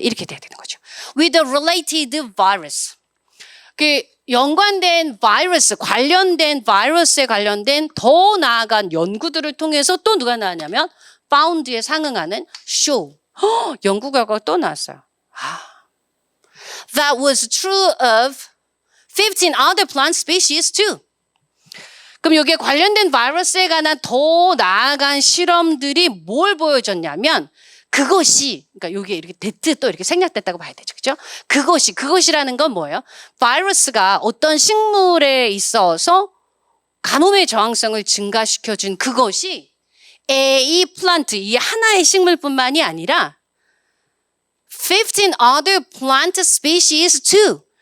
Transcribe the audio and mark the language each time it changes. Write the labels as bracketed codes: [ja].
[ko] 이렇게 돼야 되는 거죠. [en] With a related virus. [ko] 그 연관된 바이러스, 관련된 바이러스에 관련된 더 나아간 연구들을 통해서 또 누가 나왔냐면 found에 상응하는 show. 연구 결과가 또 나왔어요. [en] That was true of 15 other plant species too. [ko] 그럼 여기에 관련된 바이러스에 관한 더 나아간 실험들이 뭘 보여줬냐면 그것이 그러니까 여기에 이렇게 됐트 또 이렇게 생략됐다고 봐야 되죠. 그죠? 그것이라는 건 뭐예요? 바이러스가 어떤 식물에 있어서 가뭄의 저항성을 증가시켜준 그것이 A 플란트 이 하나의 식물뿐만이 아니라 [en] 15 other plant species too.